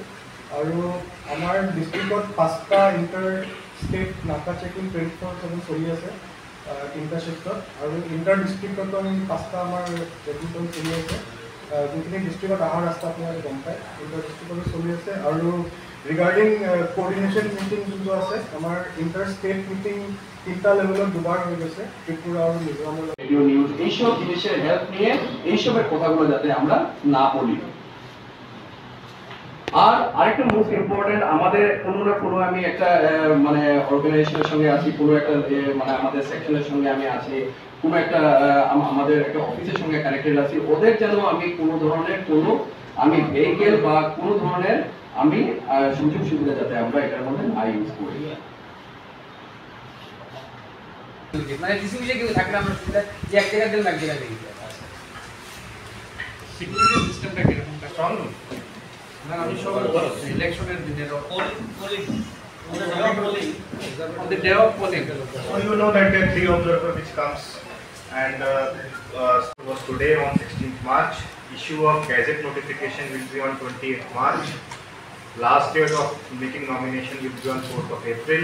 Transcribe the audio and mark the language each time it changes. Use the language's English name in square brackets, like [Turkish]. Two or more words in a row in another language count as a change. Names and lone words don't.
[Assamese] আৰু আমাৰ ডিষ্ট্ৰিক্টত 5টা [English] inter state [Assamese] নাকা চেকিং 24/7 চলি আছে 3টা শিফ্টত, আৰু ইণ্টাৰ ডিষ্ট্ৰিক্টতো আমি 5টা আমাৰ চেকিং চলি আছে। যোনখিনি ডিষ্ট্ৰিক্টত অহা ৰাস্তা আপোনালোকে গম পায়, ইণ্টাৰ ডিষ্ট্ৰিক্টতো চলি আছে। আৰু [English] regarding coordination meeting [Assamese] যোনটো আছে আমাৰ [English] inter state meeting [Assamese] 3টা লেভেলত দুবার হৈ গৈছে, ত্রিপুরা আৰু মিজোরামৰ। [English] radio news [Bangla] এইসব জিনিসের হেল্প নিয়ে এইসবের কথাগুলো যাতে আমরা না বলি। আর আরেকটা [English] most important, [Bangla] আমাদের কোনো না কোনো আমি একটা মানে অর্গানাইজেশনের সঙ্গে আছি, কোনো একটা মানে আমাদের সেকশনের সঙ্গে আমি আছি, কোনো একটা আমাদের একটা অফিসের সঙ্গে কানেক্টেড আছি, ওদের যেন আমি কোনো ধরনের কোনো আমি ভেহিকেল বা কোনো ধরনের আমি সুযোগ সুবিধা যাতে আমরা এটার মধ্যে না ইউজ করি। মানে ডিসিশন কেউ থাকলে আমরা সুবিধা যে এক জায়গা দিলাম এক জায়গা দিয়ে সিকিউরিটি সিস্টেমটা কিরকম স্ট্রং না? আমি সব ইলেকশনের দিনে [English] polling on the day of polling, so you know that there are 3 observers which comes and was today on 16th March. Issue of Gazette notification will be on 28th March. Last date of making nomination will be on 4th of April.